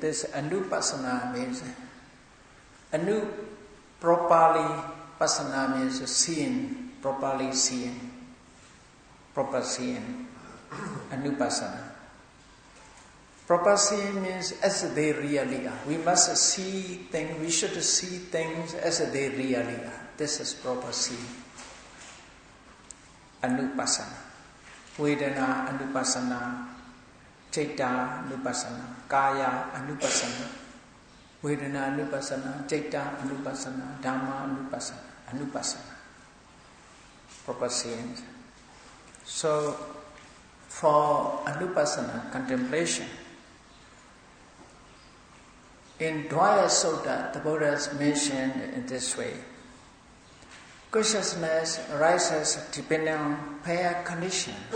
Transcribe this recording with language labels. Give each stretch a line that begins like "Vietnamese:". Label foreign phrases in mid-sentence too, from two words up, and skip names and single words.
English: This Vipassanā means properly Pasana means seeing, properly seeing, proper seeing, Anupasana. Proper seeing means as they really are. We must see things, we should see things as they really are. This is proper seeing.
Pali: Anupasana. Vedana Anupasana, Citta Anupasana, Kaya Anupasana. Vedana Vipassanā, Citta Vipassanā, Dhamma Vipassanā.
English: Proper seeing. So, for Vipassanā, contemplation, in Dvaya Sutta, the Buddha has mentioned in this way. Consciousness arises depending on pair conditions.